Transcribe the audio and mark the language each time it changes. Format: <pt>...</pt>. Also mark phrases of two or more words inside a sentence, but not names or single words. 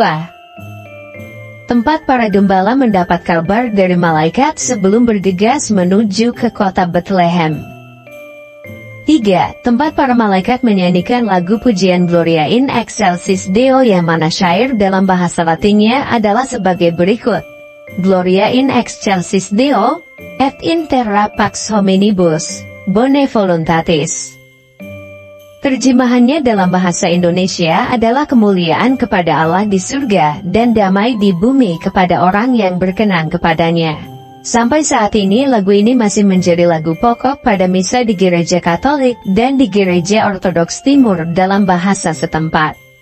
<id>Tempat para gembala mendapat kabar dari malaikat sebelum bergegas menuju ke kota Bethlehem. 3. Tempat para malaikat menyanyikan lagu pujian Gloria in Excelsis Deo yang mana syair dalam bahasa Latinnya adalah sebagai berikut.</id> <la>Gloria in Excelsis Deo, et in terra pax hominibus, bone voluntatis.</la> <id>Terjemahannya dalam bahasa Indonesia adalah kemuliaan kepada Allah di surga dan damai di bumi kepada orang yang berkenan kepadanya. Sampai saat ini lagu ini masih menjadi lagu pokok pada misa di Gereja Katolik dan di Gereja Ortodoks Timur dalam bahasa setempat.</id>